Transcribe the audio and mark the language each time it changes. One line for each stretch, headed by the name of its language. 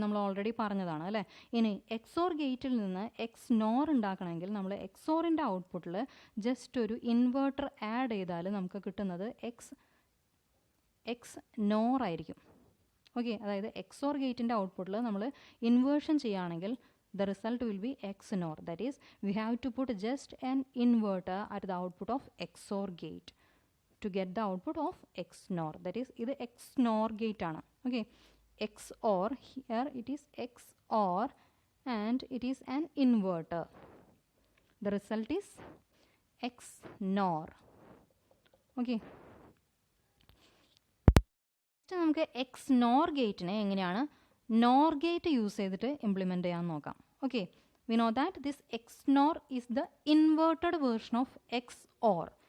Malayalam: നമ്മൾ ഓൾറെഡി പറഞ്ഞതാണ് അല്ലേ. ഇനി XOR ഗേറ്റിൽ നിന്ന് XNOR ഉണ്ടാക്കണമെങ്കിൽ നമ്മൾ XORൻ്റെ ഔട്ട്പുട്ടിൽ ജസ്റ്റ് ഒരു ഇൻവേർട്ടർ ആഡ് ചെയ്താൽ നമുക്ക് കിട്ടുന്നത് XNOR ആയിരിക്കും. ഓക്കെ, അതായത് XOR ഗേറ്റിൻ്റെ ഔട്ട്പുട്ടിൽ നമ്മൾ ഇൻവേർഷൻ ചെയ്യുകയാണെങ്കിൽ
English: the result will be XNOR. That is, we have to put just an inverter at the output of XOR gate to get the output of XNOR. That is,
Malayalam: ഇത് XNOR gate ആണ്.
English: Okay, XOR, here it is XOR and it is an inverter. The result is XNOR.
Malayalam: Okay, നമുക്ക് XNOR ഗേറ്റിനെ എങ്ങനെയാണ് NOR gate use ചെയ്തിട്ട് implement ചെയ്യാൻ നോക്കാം.
English: Okay, we know that this XNOR is the inverted version of XOR.